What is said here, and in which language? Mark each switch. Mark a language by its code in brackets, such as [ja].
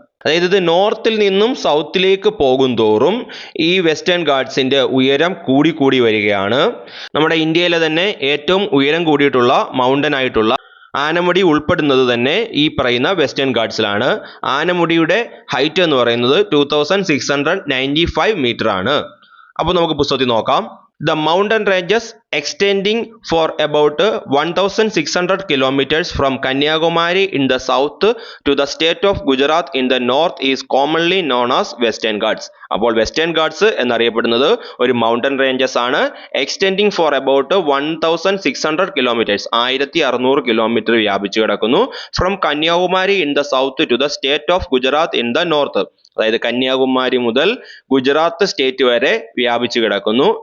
[ml] അതായത് ഇത് നോർത്തിൽ നിന്നും സൗത്തിലേക്ക് പോകും തോറും ഈ വെസ്റ്റേൺ ഗാട്സിൻ്റെ ഉയരം കൂടി വരികയാണ്. നമ്മുടെ ഇന്ത്യയിലെ തന്നെ ഏറ്റവും ഉയരം കൂടിയിട്ടുള്ള മൗണ്ടൻ ആയിട്ടുള്ള ആനമുടി ഉൾപ്പെടുന്നത് തന്നെ ഈ പറയുന്ന വെസ്റ്റേൺ ഗാട്സിലാണ്. ആനമുടിയുടെ ഹൈറ്റ് എന്ന് പറയുന്നത് 2695 മീറ്റർ ആണ്. അപ്പോൾ നമുക്ക് പുസ്തകത്തിൽ നോക്കാം. [en] The mountain ranges extending for about 1600 kilometers from Kanyakumari in the south to the state of Gujarat in the north is commonly known as Western Ghats. [ml] അപ്പോൾ വെസ്റ്റേൺ ഗാട്സ് എന്നറിയപ്പെടുന്നത് ഒരു മൗണ്ടൻ റേഞ്ചസ് ആണ്. [en] extending for about 1600 kilometres, [ml] 1600 kilometre വ്യാപിച്ചു കിടക്കുന്നു. [en] From Kanyakumari in the south to the state of Gujarat in the north. [ml] അതായത് കന്യാകുമാരി മുതൽ Gujarat state വരെ വ്യാപിച്ചു കിടക്കുന്നു.